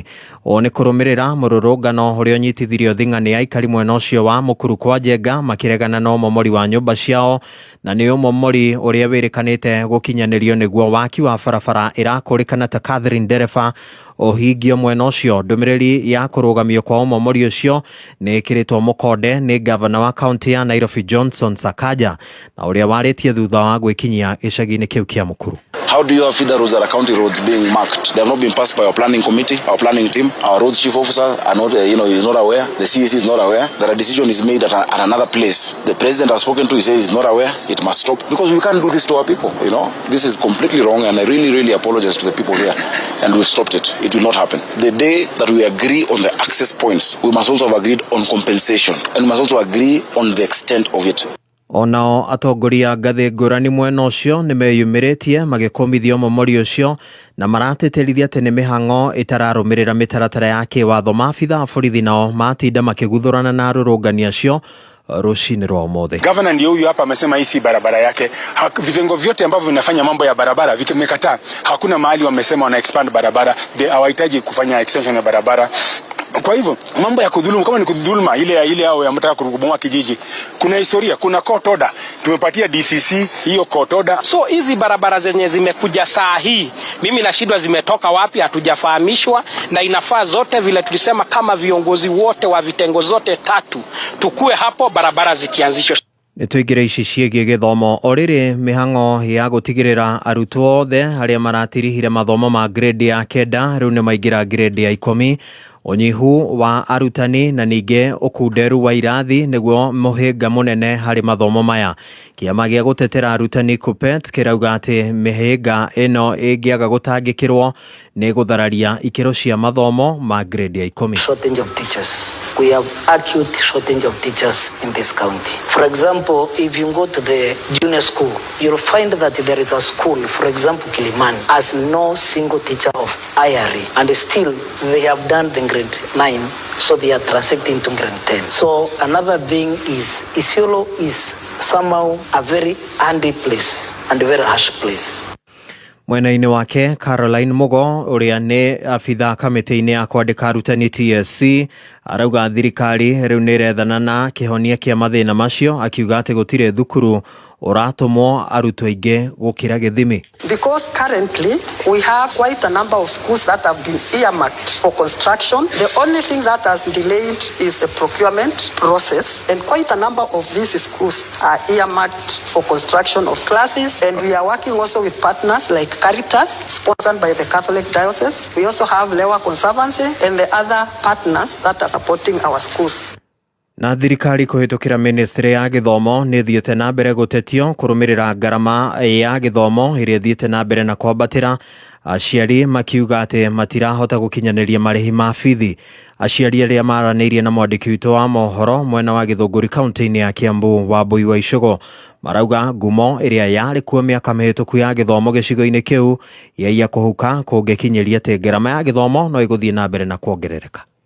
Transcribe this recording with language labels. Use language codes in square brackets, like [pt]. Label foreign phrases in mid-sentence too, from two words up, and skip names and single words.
[ki] O nĩ kũrũmĩrĩra mũrũrũngano ũrĩa ũnyitithirio thing'a nĩ aikari mwena ũcio wa mũkuru kwa Njenga makĩregana na ũmomori wa nyũmba ciao, na nĩ ũmomori ũrĩa wĩrĩkanĩte gũkinyanĩrio nĩguo waki wa barabara ĩrakũrĩkana ta Catherine Ndereba ũhingio mwena ũcio. Ndũmĩrĩri ya kũrũgamio kwa ũmomori ũcio nĩ ĩkĩrĩtwo mũkonde nĩ gavana wa kaunti ya Nairobi Johnson Sakaja na ũrĩa warĩtie thutha wa gwĩkinyia ĩcagi-inĩ kĩu kĩa mũkuru. [en] How do you have feeder roads that are county roads being marked? They have not been passed by our planning committee, our planning team. Our roads chief officer are not, is not aware. The CAC is not aware that a decision is made at another place. The president has spoken to, he says he's not aware. It must stop because we can't do this to our people. This is completely wrong, and I really, really apologize to the people here. And we've stopped it. It will not happen. The day that we agree on the access points, we must also have agreed on compensation, and we must also agree on the extent of it. [ki] Onao atongoria ngathĩ ngũrani mwena ũcio nĩ meyumĩrĩtie magĩkũmithia ũmomori ũcio na maratĩtĩrithia atĩ nĩ mĩhang'o ĩtararũmĩrĩra mĩtaratara ya kĩwatho. Maabitha a borithi nao matinda makĩguthũrana na arũrũngani acio rũcinĩ rwa ũmũthĩ. [sw] Gavana ndio huyu hapa amesema hii si barabara yake. Vitengo vyote ambavyo vinafanya mambo ya barabara vimekataa. Hakuna mahali wamesema wana expand barabara. Hawahitaji kufanya extension ya barabara. Kwa hivyo mambo ya kudhulumu, kama ni kudhuluma ile hao yamtaka kubomoa kijiji, kuna historia, kuna [en] court order [sw] tumepatia DCC hiyo [en] court order. [sw] So hizi barabara zenye zimekuja saa hii, mimi na shida zimetoka wapi hatujafahamishwa, na inafaa zote vile tulisema kama viongozi wote wa vitengo zote tatu tukue hapo barabara zikianzishwa. [ki] Nĩtũingĩre ici ciĩgiĩ gĩthomo. O rĩrĩ mĩhang'o ya gũtigĩrĩra arutwo othe arĩa maratirihire mathomo ma grade ya 9 rĩu nĩ maingĩra grade ya 10. Unyihu wa arutani na ningĩ ũkunderu wa irathi nĩguo mũhĩnga mũnene harĩ mathomo maya. Kĩama gĩa gũtetera arutani KUPPET kĩrauga atĩ mĩhĩnga ĩno ĩngĩaga gũtangĩkĩrwo nĩ gũthararia ikĩro cia mathomo ma grade ya 10. [en] Shortage of teachers. We have acute shortage of teachers in this county. For example, if you go to the junior school, you'll find that there is a school, for example, Kilimani, has no single teacher of IRE, and still they have done the grade 9, so they are transiting to grade 10. So another thing is Isiolo is somehow a very handy place and a very harsh place. [ki] Mwena-inĩ wake Caroline Mugo ũrĩa nĩ abitha kamĩtĩ-inĩ ya kwandĩka arutani TSC arauga thirikari rĩu nĩ ĩrethana na kĩhonia kĩa mathĩna macio, akiuga atĩ gũtirĩ thukuru ũratũmwo arutwo aingĩ gũkĩra gĩthimi. [en] Because currently we have quite a number of schools that have been earmarked for construction. The only thing that has delayed is the procurement process, and quite a number of these schools are earmarked for construction of classes, and we are working also with partners like Caritas, sponsored by the Catholic Diocese. We also have Lewa Conservancy and the other partners that are supporting our schools. [ki] Na thirikari kũhĩtũkĩra ministry ya gĩthomo nĩ thiĩte na mbere gũtetio kũrũmĩrĩra ngarama ya gĩthomo ĩrĩa thiĩte na mbere na kwambatĩra, aciari makiuga atĩ matirahota gũkinyanĩria marĩhi ma bithi. Aciari arĩa maranĩirie na mwandĩki witũ wa mohoro mwena wa Gĩthũngũri kaunti-inĩ ya Kiambu Wambui wa Icũgũ marauga ngumo ĩrĩa yarĩ kuo mĩaka mĩhĩtũku ya gĩthomo gĩcigo-inĩ kĩu yaiya kũhuka kũngĩkinyeria atĩ ngarama ya gĩthomo no ĩgũthiĩ na mbere na kuongerereka.